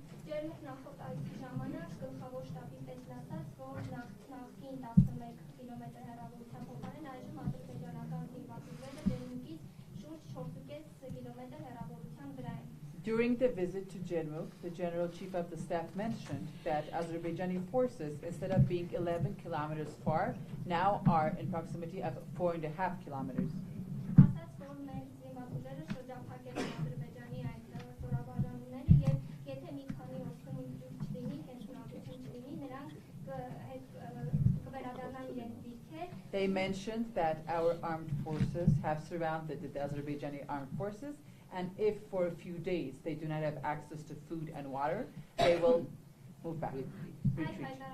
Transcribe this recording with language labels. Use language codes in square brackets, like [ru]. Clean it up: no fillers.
[hy] Ջերմուկ նախորդ այցի ժամանակ գլխավոր շտաբի պետն ասաց, որ նախկին 11 կիլոմետր հեռավորության փոխարեն այժմ ադրբեջանական զինված ուժերը ջերմուկից շուրջ 4.5 կիլոմետր հեռավորության վրա են։ [en] During the visit to Jermuk, the General Chief of the Staff mentioned that Azerbaijani forces, instead of being 11 kilometers far, now are in proximity of 4.5 kilometers. [hy] Ասաց, որ մեր զինված ուժերը շրջափակել են Ադրբեջանի այդ ստորաբաժանումները եւ եթե մի քանի օր քննություն չլինի, հենշունակություն չլինի, նրանք կվերադառնան իրենց դիրքեր։ [en] They mentioned that our armed forces have surrounded the Azerbaijani armed forces, and if for a few days they do not have access to food and water, they will move back, retreat.